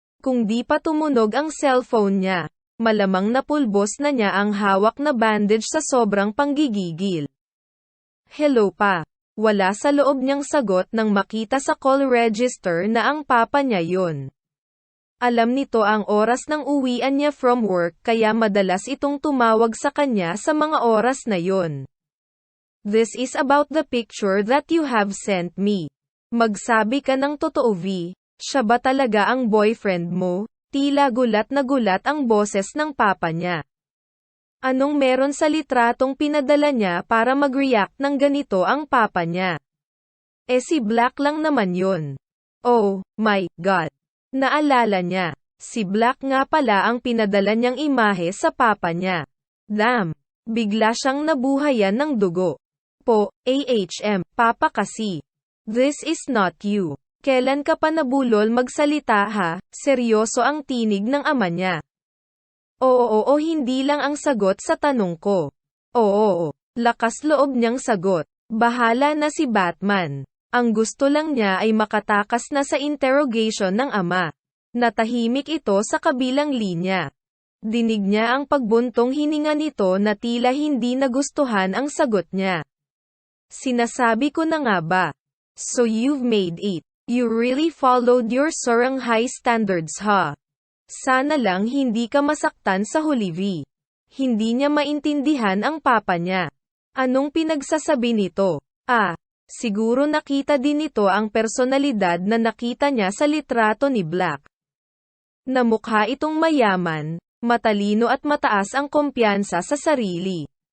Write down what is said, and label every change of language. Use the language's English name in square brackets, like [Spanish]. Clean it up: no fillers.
[Filipino] Kung di pa tumunog ang cellphone niya, malamang napulbos na niya ang hawak na bandage sa sobrang panggigigil. Hello pa. Wala sa loob niyang sagot nang makita sa call register na ang papa niya yun. Alam nito ang oras ng uwian niya from work kaya madalas itong tumawag sa kanya sa mga oras na yun. [English] This is about the picture that you have sent me. [Filipino] Magsabi ka ng totoo V, siya ba talaga ang boyfriend mo? Tila gulat na gulat ang boses ng papa niya. Anong meron sa litratong pinadala niya para mag-react ng ganito ang papa niya? Si Black lang naman yun. Oh my God. Naalala niya, si Black nga pala ang pinadala niyang imahe sa papa niya. Damn! Bigla siyang nabuhayan ng dugo. Papa kasi. [English] This is not you. [Filipino] Kailan ka pa nabulol magsalita ha? Seryoso ang tinig ng ama niya. Oo, hindi lang ang sagot sa tanong ko. Oo. Lakas loob niyang sagot. Bahala na si Batman. Ang gusto lang niya ay makatakas na sa interrogation ng ama. Natahimik ito sa kabilang linya. Dinig niya ang pagbuntong hininga nito na tila hindi nagustuhan ang sagot niya. Sinasabi ko na nga ba? [English] So you've made it. You really followed your Soaring high standards ha? [Filipino] Sana lang hindi ka masaktan sa huli V. Hindi niya maintindihan ang papa niya. Anong pinagsasabi nito? Siguro nakita din nito ang personalidad na nakita niya sa litrato ni Black. Na mukha itong mayaman, matalino at mataas ang kumpiyansa sa sarili.